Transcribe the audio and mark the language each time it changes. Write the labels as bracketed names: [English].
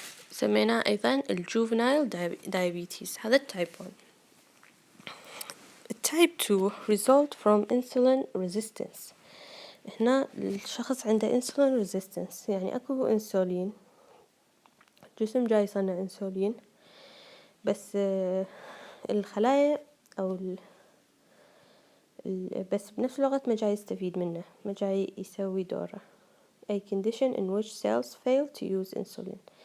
[Arabic] سميناه أيضا الجوفنايل diabetes. هذا التايب 1. التايب 2 [English] result from insulin resistance. [Arabic] هنا الشخص عنده insulin resistance يعني أكو إنسولين، الجسم جاي يصنع إنسولين بس الخلايا أو بس بنفس الوقت ما جاي يستفيد منه، ما جاي يسوي دوره. [English] A condition in which cells fail to use insulin.